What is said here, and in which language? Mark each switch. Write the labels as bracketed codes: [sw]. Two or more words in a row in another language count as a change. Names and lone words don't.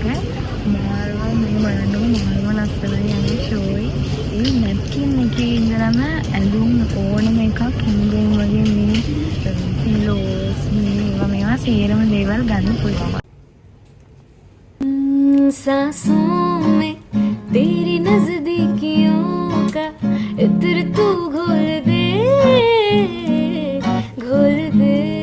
[si] මාල්ව මේ බලන්නකො මාල්ව ලස්සනයි යන්නේ ෂෝයි. ඒ නැප්කින් එකේ ඉඳලම ඇඳුම් ඕනම එකක් හැමදේම වගේ මේ පිලෝස් මේවා සේරම දේවල් ගන්න පුළුවන්. [hi] सांसों में तेरी नजदीकियों का इत्र तू घोल दे घोल दे